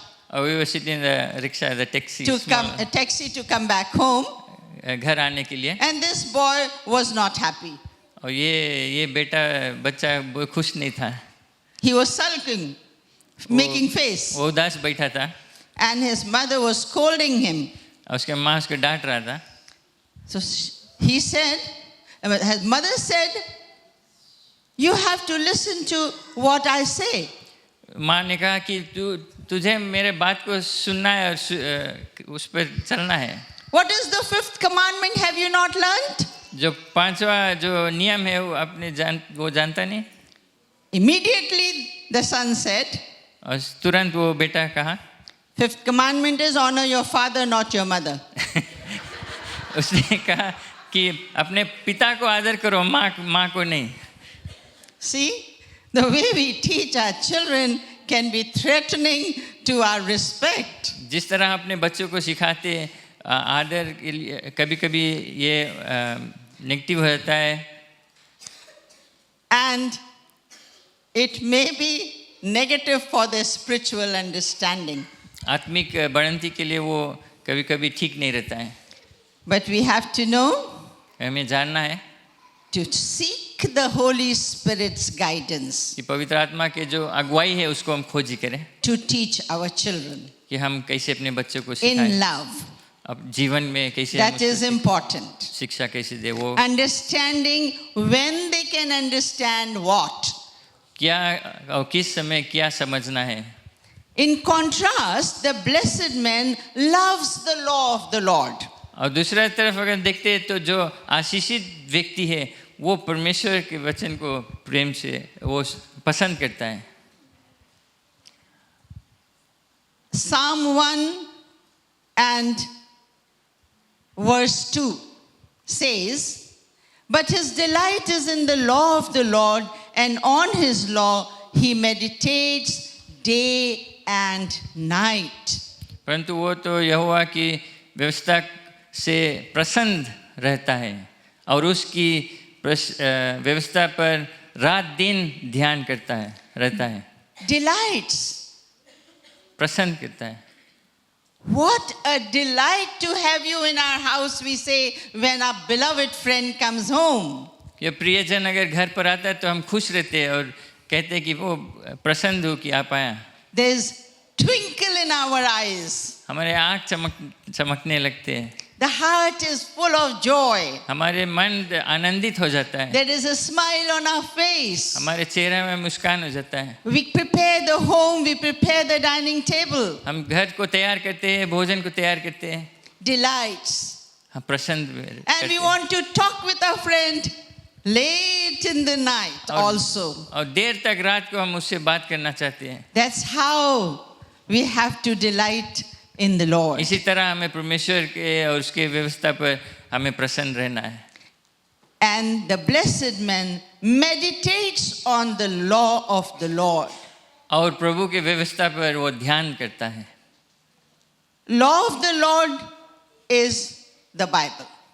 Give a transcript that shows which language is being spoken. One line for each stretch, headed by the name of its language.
Hindi: और
English: we were sitting in the rickshaw, the taxi, a taxi to come back home.
Hindi: घर आने के लिए.
English: And this boy was not happy.
Hindi: और ये बच्चा वो खुश नहीं था.
English: He was sulking, making face.
Hindi: वो उदास बैठा था.
English: And his mother was scolding him.
Hindi: और उसके माँ उसको डांट रहा था.
English: So he said, his mother said, you have to listen to what I say.
Hindi: माँ ने कहा कि तुझे मेरे बात को सुनना है और उस पर चलना है.
English: What is the fifth commandment? Have you not learned?
Hindi: जो पांचवा जो नियम है वो जानता नहीं.
English: Immediately the son said,
Hindi: और तुरंत वो बेटा कहा.
English: Fifth commandment is honor your father, not your mother.
Hindi: उसने कहा कि अपने पिता को आदर करो, माँ को नहीं.
English: See, the way we teach our children can be threatening to our respect.
Hindi: जिस तरह अपने बच्चों को सिखाते आदर के लिए कभी-कभी ये नेगेटिव हो जाता है.
English: And it may be negative for their spiritual understanding.
Hindi: आत्मिक बढ़ंती के लिए वो कभी-कभी ठीक नहीं रहता है.
English: But we have to know
Hindi: हमें जानना है
English: to seek the Holy Spirit's guidance
Hindi: कि पवित्र आत्मा के जो अगुवाई है उसको हम खोजी करें
English: to teach our children
Hindi: कि हम कैसे अपने बच्चों को
English: in
Hindi: सिखाएं.
English: love.
Hindi: अब जीवन में कैसे
English: That is important.
Hindi: शिक्षा कैसे दे, वो
English: Understanding when they can understand what.
Hindi: क्या और किस समय क्या समझना है.
English: In contrast, the blessed man loves the law of the Lord.
Hindi: और दूसरा तरफ अगर देखते हैं तो जो आशीषित व्यक्ति है वो परमेश्वर के वचन को प्रेम से वो पसंद करता है.
English: Psalm 1 and verse 2 says, but his delight is in the law of the Lord, and on his law he meditates day and night.
Hindi: परंतु वो तो यहोवा की व्यवस्था से प्रसन्न रहता है और उसकी व्यवस्था पर रात दिन ध्यान करता है, रहता है.
English: Delights.
Hindi: प्रसन्न करता है.
English: What a delight to have you in our house, we say, when our beloved friend comes home.
Hindi: ये प्रियजन अगर घर पर आता है तो हम खुश रहते हैं और कहते हैं कि वो प्रसन्न हो कि आप आया.
English: There's twinkle in our eyes.
Hindi: हमारे आँख चमकने लगते हैं.
English: The heart is full of joy.
Hindi: हमारे मन आनंदित हो जाता है.
English: There is a smile on our face.
Hindi: हमारे चेहरे में मुस्कान हो जाता है.
English: We prepare the home, we prepare the dining table.
Hindi: हम घर को तैयार करते हैं, भोजन को तैयार करते हैं.
English: Delights.
Hindi: हम प्रसन्न
English: And
Hindi: करते
English: we
Hindi: हैं.
English: want to talk with our friend late in the night also.
Hindi: और देर तक रात को हम उससे बात करना चाहते हैं.
English: That's how we have to delight in the Lord.
Hindi: इसी तरह हमें परमेश्वर के और उसके व्यवस्था पर हमें प्रसन्न रहना है.
English: And the blessed man meditates on the law of the Lord.
Hindi: और प्रभु के व्यवस्था पर वो ध्यान करता है.
English: Law of the Lord is the Bible.